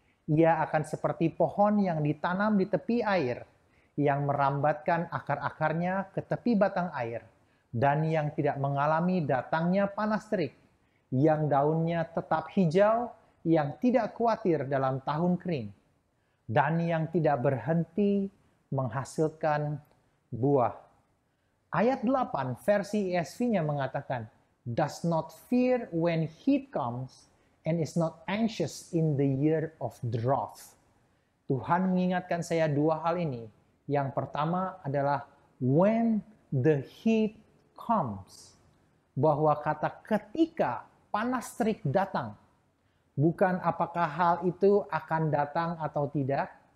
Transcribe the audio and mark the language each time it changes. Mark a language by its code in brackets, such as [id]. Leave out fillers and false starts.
[id] Ia akan seperti pohon yang ditanam di tepi air, yang merambatkan akar-akarnya ke tepi batang air, dan yang tidak mengalami datangnya panas terik, yang daunnya tetap hijau, yang tidak khawatir dalam tahun kering, dan yang tidak berhenti menghasilkan buah. Ayat 8 versi ESV-nya mengatakan, [en] does not fear when heat comes, and is not anxious in the year of drought. [id] Tuhan mengingatkan saya dua hal ini. Yang pertama adalah [en] when the heat comes. [id] Bahwa kata ketika panas terik datang. Bukan apakah hal itu akan datang atau tidak.